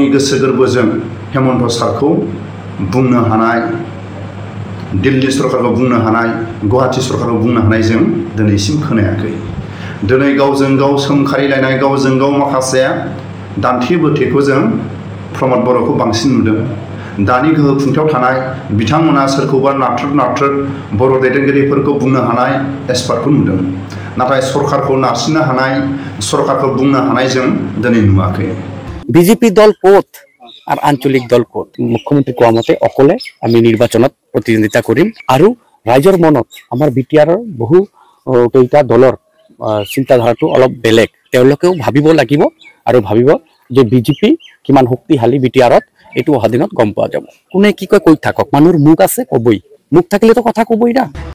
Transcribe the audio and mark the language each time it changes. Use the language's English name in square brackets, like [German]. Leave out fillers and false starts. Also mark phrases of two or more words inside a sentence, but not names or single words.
[Bodo] गोसो गोरबोजों हेमन्त सारखौ बुंनो हानाय दिल्ली सरकारखौ बुंनो हानाय गुवाहाटी सरकारखौ बुंनो हानाय जों दिनैसिम खोनायाखै दिनै गावजों गाव सोंखारिलायनाय गावजों गाव माखासे दान्थे बोथेखौ जों प्रमद बर'खौ बांसिन नुदों दानि गोहो खुंथायाव थानाय बिथांमोना सोरखौबा नाथ्रोद बर' दैदेनगिरिफोरखौ बुंनो हानाय एक्सपार्टखौ नुदों नाथाय सरकारखौ नारसिननो हानाय सरकारखौ बुंनो हानाय जों दिनै नुवाखै [Assamese] বিজেপি দল ক'ত আর আঞ্চলিক দল ক'ত মুখ্যমন্ত্রী কোৱা মতে অকলে আমি নিৰ্বাচনত প্ৰতিদ্বন্দ্বিতা কৰিম আৰু ৰাইজৰ মনত আমাৰ বিটিআৰৰ বহু কেইটা দলৰ চিন্তাধাৰাটো অলপ বেলেগ তেওঁলোকেও ভাবিব লাগিব আৰু ভাবিব যে বিজেপি কিমান শক্তিশালী বিটিআৰত এইটো অহা দিনত গম পোৱা যাব কোনে কি কয় কৈ থাকক মানুহৰ মুখ আছে কবই মুখ থাকিলেতো কথা কবই না